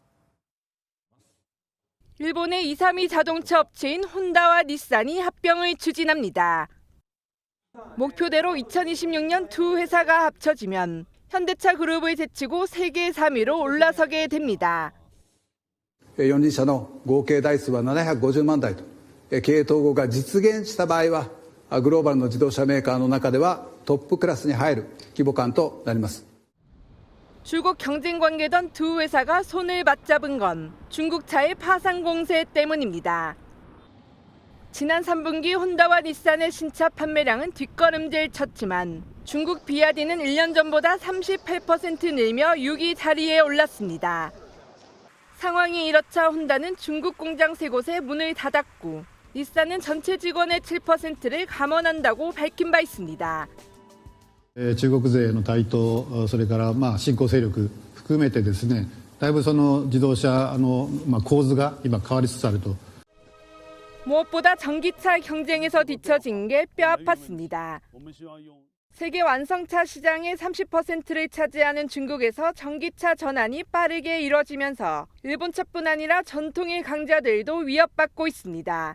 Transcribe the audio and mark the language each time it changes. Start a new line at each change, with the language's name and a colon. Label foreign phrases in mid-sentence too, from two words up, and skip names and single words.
Korean: 일본의 2, 3위 자동차 업체인 혼다와 닛산이 합병을 추진합니다. 목표대로 2026년 두 회사가 합쳐지면 현대차 그룹을 제치고 세계 3위로 올라서게 됩니다.
Japanese: 4自社の合計台数は750万台と経営統合が実現した場合はグローバルの自動車メーカーの中ではトップクラスに入る規模感となります。
Korean: 줄곧 경쟁 관계던 두 회사가 손을 맞잡은 건 중국차의 파상 공세 때문입니다. 지난 3분기 혼다와 닛산의 신차 판매량은 뒷걸음질 쳤지만 중국 비아디는 1년 전보다 38% 늘며 6위 자리에 올랐습니다. 상황이 이렇자 혼다는 중국 공장 3곳에 문을 닫았고 닛산은 전체 직원의 7%를 감원한다고 밝힌 바 있습니다.
Japanese: 中国勢の台頭、それから新興勢力含めてですね、だいぶその自動車の構図が今変わりつつあると。
Korean: 무엇보다 전기차 경쟁에서 뒤처진 게 뼈아팠습니다. 세계 완성차 시장의 30%를 차지하는 중국에서 전기차 전환이 빠르게 이뤄지면서 일본차뿐 아니라 전통의 강자들도 위협받고 있습니다.